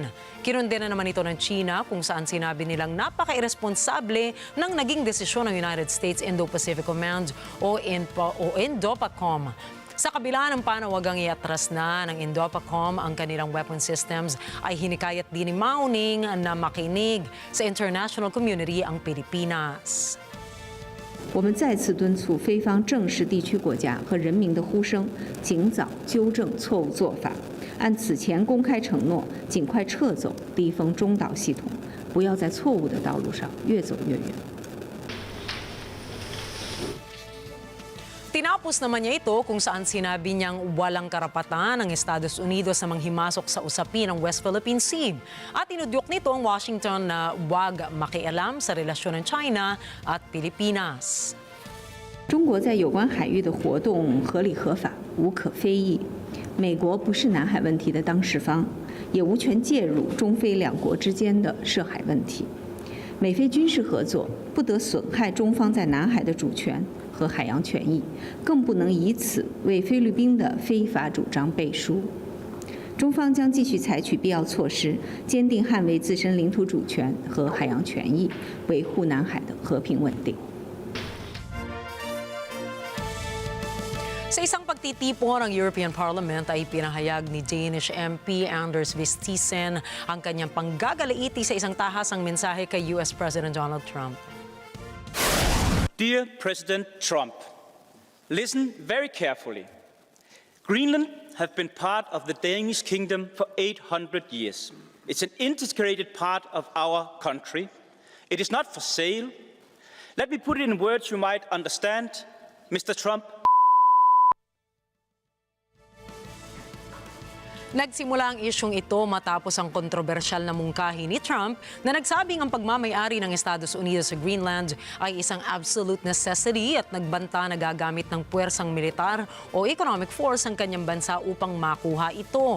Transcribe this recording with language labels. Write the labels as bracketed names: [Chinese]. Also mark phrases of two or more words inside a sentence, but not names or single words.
[Filipino] Kinundena naman ito ng China kung saan sinabi nilang napaka-irresponsable ng naging desisyon ng United States Indo-Pacific Command o INDOPACOM. Sa kabila ng panawagang iatras na ng INDOPACOM ang kanilang [English] weapon systems, [Filipino] ay hinikayat din ni Mauning na makinig sa [English] international community [Filipino] ang Pilipinas. [Chinese] 我们再次敦促菲方正视地区国家和人民的呼声，尽早纠正错误做法，按此前公开承诺，尽快撤走低风中岛系统，不要在错误的道路上越走越远。 [Filipino] Tinapos naman niya ito kung saan sinabi niyang walang karapatan ng Estados Unidos na manghimasok sa usapin ng West Philippine Sea. At tinudyok nito ang Washington na huwag makialam sa relasyon ng China at Pilipinas. [Chinese] 中国在有关海域的活动合理合法，无可非议。美国不是南海问题的当事方， 也无权介入中非两国之间的涉海问题。美菲军事合作不得损害中方在南海的主权和海洋权益，更不能以此为菲律宾的非法主张背书。中方将继续采取必要措施，坚定捍卫自身领土主权和海洋权益，维护南海的和平稳定。 [Filipino] Sa isang pagtitipon ng European Parliament ay pinahayag ni Danish MP Anders Vistisen ang kanyang panggagalaiti sa isang tahasang mensahe kay US President Donald Trump. [English] Dear President Trump, listen very carefully. Greenland have been part of the Danish kingdom for 800 years. It's an integrated part of our country. It is not for sale. Let me put it in words you might understand, Mr. Trump. [Filipino] Nagsimula ang isyong ito matapos ang kontrobersyal na mungkahi ni Trump na nagsabing ang pagmamay-ari ng Estados Unidos sa Greenland ay isang [English] absolute necessity [Filipino] at nagbanta na gagamit ng puwersang militar o [English] economic force [Filipino] ang kanyang bansa upang makuha ito.